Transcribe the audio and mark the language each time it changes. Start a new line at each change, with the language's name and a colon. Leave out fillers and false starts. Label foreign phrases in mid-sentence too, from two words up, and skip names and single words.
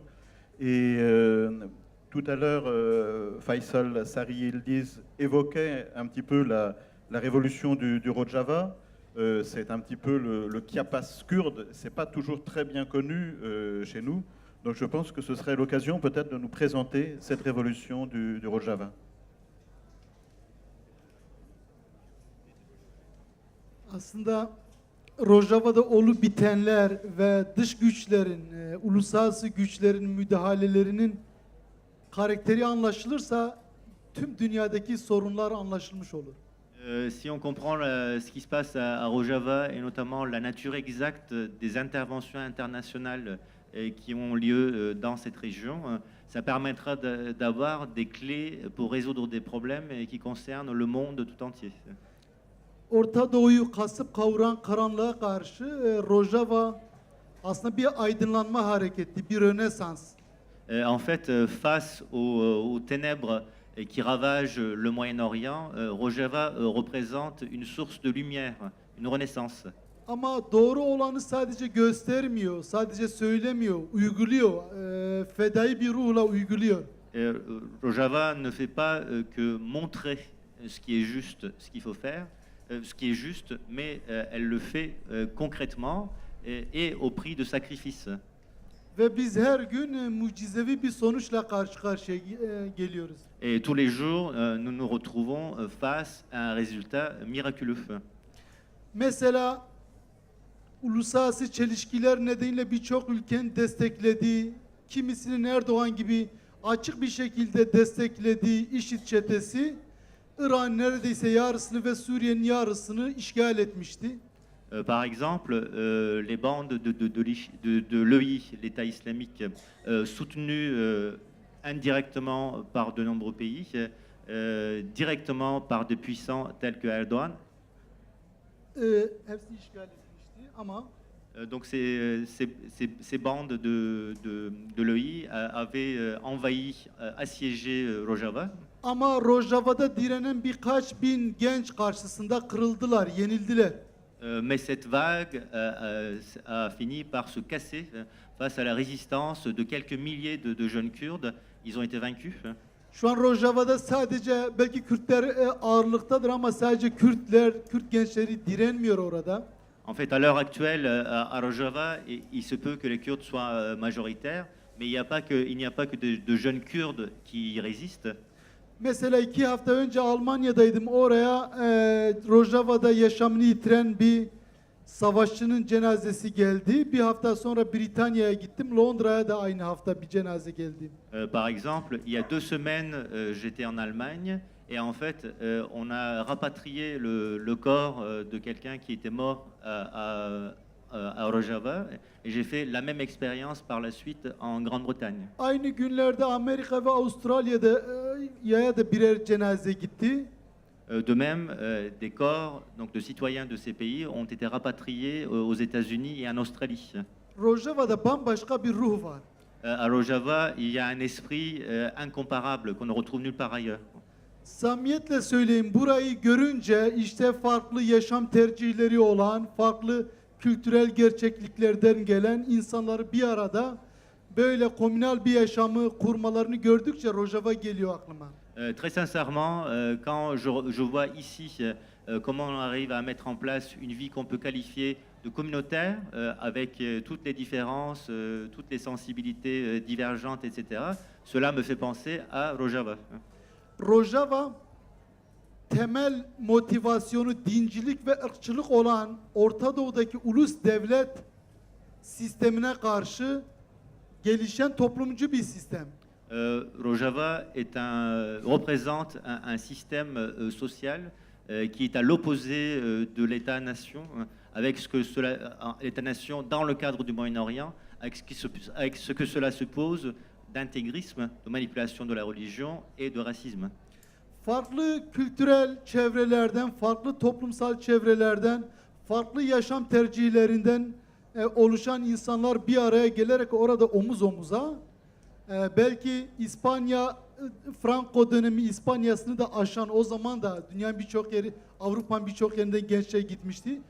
French: Et tout à l'heure, Faisal Sarı Yıldız évoquait un petit peu la révolution du Rojava. C'est un petit peu le Kiapas kurde. C'est pas toujours très bien connu chez nous. Donc je pense que ce serait l'occasion peut-être de nous présenter cette révolution du Rojava.
Turkish: Aslında Rojava'da olup bitenler ve dış güçlerin, uluslararası güçlerin müdahalelerinin karakteri anlaşılırsa tüm dünyadaki sorunlar anlaşılmış olur.
French: Si on comprend ce qui se passe à Rojava et notamment la nature exacte des interventions internationales qui ont lieu dans cette région, ça permettra d'avoir des clés pour résoudre des problèmes qui concernent le monde tout entier.
Turkish: Orta Doğu'yu kasıp kavuran karanlığa karşı Rojava aslında bir aydınlanma hareketi, bir rönesans.
French: En fait, face aux ténèbres qui ravagent le Moyen-Orient, Rojava représente une source de lumière, une renaissance.
Turkish: Ama doğru olanı sadece göstermiyor, sadece söylemiyor, uyguluyor. Fedai bir ruhla uyguluyor.
French: Rojava ne fait pas que montrer ce qui est juste, ce qu'il faut faire, ce qui est juste, mais elle le fait concrètement et au prix de sacrifices.
Turkish: Ve biz her gün mucizevi bir sonuçla karşı karşıya geliyoruz.
French: Et tous les jours, nous nous retrouvons face à un résultat miraculeux.
Turkish: Mesela uluslararası çelişkiler nedeniyle birçok ülkenin desteklediği, kimisinin Erdoğan gibi açık bir şekilde desteklediği IŞİD çetesi, İran neredeyse yarısını ve Suriye'nin yarısını işgal etmişti.
French: Par exemple, les bandes de l'EI, l'État islamique, soutenues indirectement par de nombreux pays, directement par des puissants tels que Erdogan.
Turkish: Hepsi işgal edilmişti ama
French: Donc ces bandes de l'EI avaient envahi, assiégé Rojava.
Turkish: ama Rojava'da direnen birkaç bin genç karşısında kırıldılar, yenildiler.
French: Mais cette vague a fini par se casser face à la résistance de quelques milliers de jeunes Kurdes. Ils ont été vaincus.
Turkish: Şu an Rojava'da sadece belki Kürtler ağırlıktadır ama sadece Kürt gençleri direnmiyor orada.
French: En fait, à l'heure actuelle, à Rojava, il se peut que les Kurdes soient majoritaires, mais il n'y a pas que de jeunes Kurdes qui y résistent.
Turkish: Mesela 2 hafta önce Almanya'daydım. Oraya Rojava'da yaşamını yitiren bir savaşçının cenazesi geldi. Bir hafta sonra Britanya'ya gittim. Londra'ya da aynı hafta bir cenaze geldi.
French: Par exemple, il y a 2 semaines, j'étais en Allemagne et en fait, on a rapatrié le corps de quelqu'un qui était mort à Rojava et j'ai fait la même expérience par la suite en Grande-Bretagne.
Turkish: Aynı günlerde Amerika ve Avustralya'da yaya da birer cenaze gitti.
French: De même, des corps donc, de citoyens de ces pays ont été rapatriés aux États-Unis et en Australie.
Turkish: Rojava'da bambaşka bir ruh var.
French: À Rojava, il y a un esprit incomparable qu'on ne retrouve nulle part ailleurs.
Turkish: Samimiyetle söyleyeyim, burayı görünce işte farklı yaşam tercihleri olan, farklı kültürel gerçekliklerden gelen insanları bir arada böyle komünal bir yaşamı kurmalarını gördükçe Rojava geliyor aklıma.
French: Très sincèrement, quand je vois ici comment on arrive à mettre en place une vie qu'on peut qualifier de communautaire, avec toutes les différences, toutes les sensibilités divergentes, etc., cela me fait penser à Rojava.
Turkish: Rojava temel motivasyonu dincilik ve ırkçılık olan Orta Doğu'daki ulus devlet sistemine karşı gelişen toplumcu bir sistem.
French: Rojava représente un système social qui est à l'opposé de l'État-nation, avec l'État-nation dans le cadre du Moyen-Orient, avec ce que cela suppose d'intégrisme, de manipulation de la religion et de racisme.
Turkish: Farklı kültürel çevrelerden, farklı toplumsal çevrelerden, farklı yaşam tercihlerinden oluşan insanlar bir araya gelerek orada omuz omuza, belki İspanya, Franco dönemi İspanya'sını da aşan, o zaman da dünyanın birçok yeri, Avrupa'nın birçok yerinden gençler gitmişti.